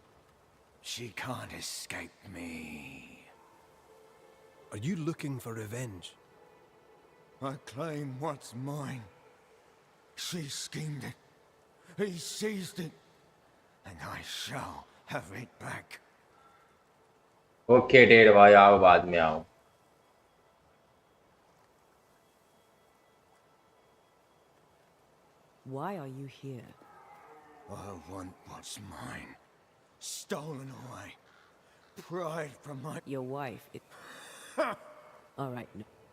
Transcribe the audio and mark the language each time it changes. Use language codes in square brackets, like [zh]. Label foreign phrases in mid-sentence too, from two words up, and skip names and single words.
[en] She can't escape me. Are you looking for revenge? I claim what's mine. She schemed it. He seized it. And I shall have it back. [hi] ओके डेढ़ भाई आओ बाद में आओ. [en] Why are you here? I want what's mine. Stolen away. Pride from my... Your wife. All right, no.